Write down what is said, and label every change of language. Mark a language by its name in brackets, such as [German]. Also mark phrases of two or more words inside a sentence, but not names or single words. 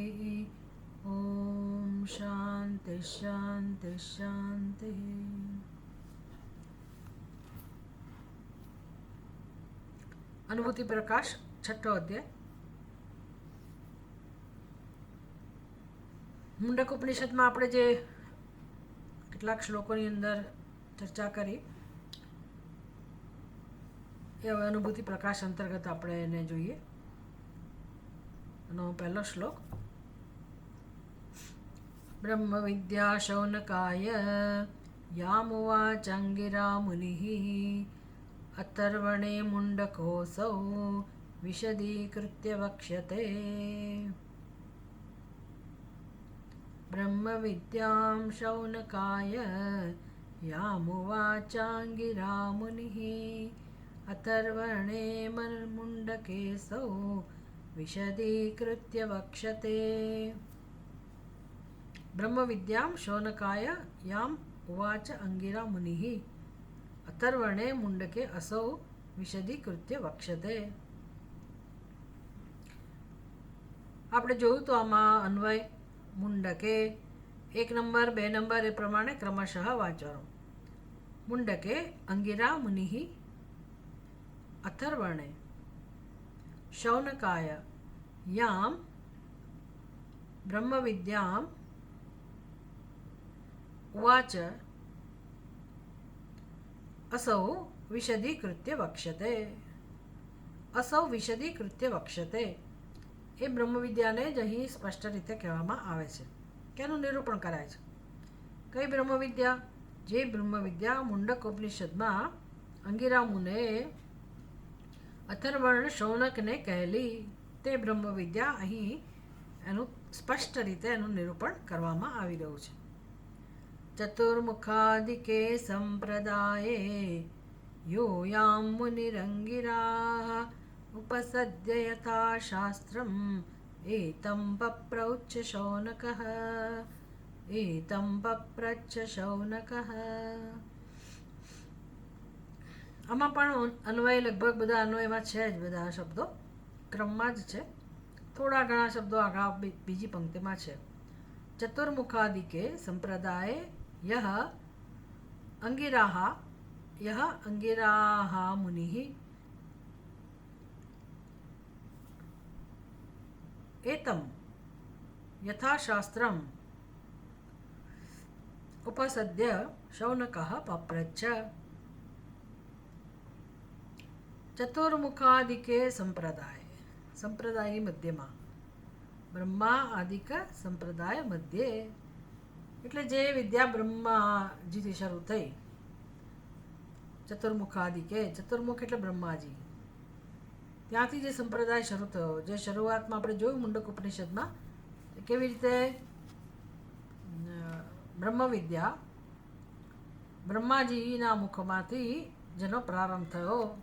[Sanskrit] ॐ शान्ति शान्ति शान्तिः। [Gujarati] અનુભૂતિ પ્રકાશ છઠો અધ્યાય। मुंडक उपनिषद में આપણે જે કેટલાક શ્લોકોની અંદર ચર્ચા કરી એ હવે અનુભૂતિ પ્રકાશ અંતર્ગત આપણે એને જોઈએ. એનો પહેલો શ્લોક. [Sanskrit] બ્રહ્મ વિદ્યા શૌનકાય યામુવાચંગિરા મુનિઃ अतर्वणे मुण्डकोऽसौ विशदीकृत्य वक्ष्यते. ब्रह्मविद्यां शौनकाय यामुवाचाङ्गिरा मुनिः अतर्वणे मुण्डकेऽसौ विशदीकृत्य वक्ष्यते. ब्रह्मविद्यां शौनकाय याम् उवाच अंगिरा मुनिः अतर्वणे मुंडके असौ विशदीकृत्य वक्ष्यते. [Gujarati] આપણે જોયું તો આમાં અન્વય મુંડકે 1 નંબર 2 નંબર એ પ્રમાણે ક્રમશઃ વાંચવાનો. [Sanskrit] મુંડકે અંગિરા મુનિઃ અથર્વણે શૌનકાય યામ બ્રહ્મવિદ્યામ ઉવાચ असौ विशदीकृत्य वक्ष्यते. असौ विशदीकृत्य वक्ष्यते [Gujarati] એ બ્રહ્મવિદ્યાને જ અહીં સ્પષ્ટ રીતે કહેવામાં આવે છે કે એનું નિરૂપણ કરાય છે. કઈ બ્રહ્મવિદ્યા? જે બ્રહ્મવિદ્યા મુંડક ઉપનિષદમાં અંગિરા મુનિએ અથર્વણ શૌનકને કહેલી તે બ્રહ્મવિદ્યા અહીં એનું સ્પષ્ટ રીતે એનું નિરૂપણ કરવામાં આવી રહ્યું છે. [Sanskrit] चतुर्मुखादिके संप्रदाये यूयां मुनिरङ्गिराः उपसद्य यथा शास्त्रम् एतं पप्रच्छ शौनकः. [Gujarati] આમાં પણ અન્વય લગભગ બધા અન્વયમાં છે જ. બધા શબ્દો ક્રમમાં જ છે. થોડા ઘણા શબ્દો આગળ બીજી પંક્તિમાં છે. [Sanskrit] ચતુર્મુખાદિકે સંપ્રદાય यह अंगिराः मुनिः एतं यथाशास्त्रम् उपसद्य शौनकः पप्रच्छ. चतुर्मुखादिके संप्रदाय मध्यमा ब्रह्मा आदिक संप्रदाय मध्य [Gujarati] એટલે જે વિદ્યા બ્રહ્માજીથી શરૂ થઈ. ચતુર્મુખાદિકે ચતુર્મુખ એટલે બ્રહ્માજી. ત્યાંથી જે સંપ્રદાય શરૂ થયો, જે શરૂઆતમાં આપણે જોયું મુંડક ઉપનિષદમાં કેવી રીતે બ્રહ્મવિદ્યા બ્રહ્માજીના મુખમાંથી જેનો પ્રારંભ થયો.